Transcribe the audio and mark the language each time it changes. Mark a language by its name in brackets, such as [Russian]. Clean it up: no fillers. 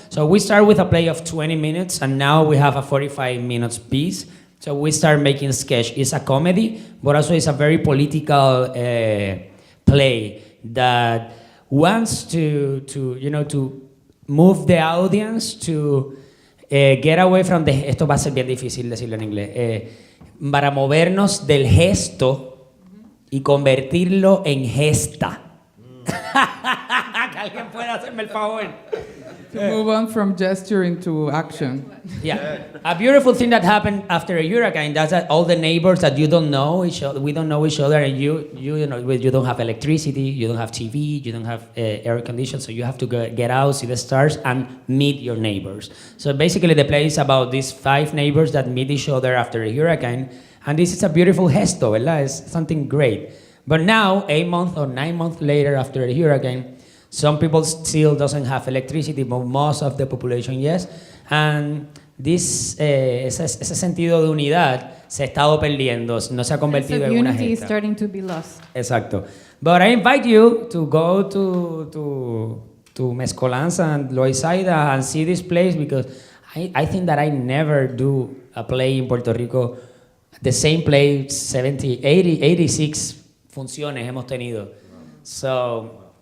[English] So we start with a play of 20 minutes, and now we have a 45 minutes piece. So we start making sketch. It's a comedy, but also it's a very political play that wants to move the audience to get away from the... [Spanish] Esto va a ser bien difícil decirlo en inglés. Para movernos del gesto y convertirlo en gesta. Que alguien pueda hacerme el favor. [English] To move on from gesturing to action. Yeah, a beautiful thing that happened after a hurricane. That's that all the neighbors that you don't know each other, we don't know each other, and you don't have electricity, you don't have TV, you don't have air conditioning, so you have to get out, see the stars, and meet your neighbors. So basically, the play is about these 5 neighbors that meet each other after a hurricane, and this is a beautiful gesto, ¿verdad? It's something great. But now, 8 months or 9 months later after a hurricane, some people still doesn't have electricity, but most of the population yes. And this [Spanish] ese sentido de unidad se ha estado perdiendo, no se ha convertido en una [English] Unity is [Spanish] gesta. [English] starting to be lost. [Spanish] Exacto. [English] But I invite you to go to Mezcolanza and Loisaida and see this place, because I think that I never do a play in Puerto Rico. The same play, 70, 80, 86 [Spanish] funciones hemos tenido. [English] So